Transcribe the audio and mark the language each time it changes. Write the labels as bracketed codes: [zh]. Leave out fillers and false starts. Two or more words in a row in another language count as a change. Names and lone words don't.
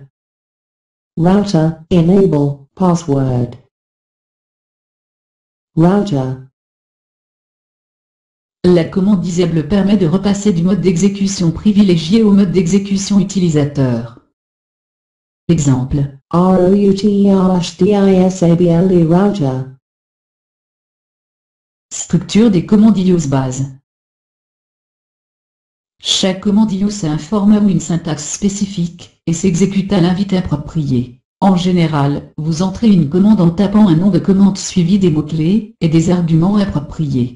[en] Router Enable Password. Router. [fr] La commande Disable permet de repasser du mode d'exécution privilégié au mode d'exécution utilisateur. Exemple. [en] ROUTER-DISABLE Router. [fr] Structure des commandes IOS base. Chaque commande IOS a un format ou une syntaxe spécifique, et s'exécute à l'invite approprié. En général, vous entrez une commande en tapant un nom de commande suivi des mots-clés et des arguments appropriés.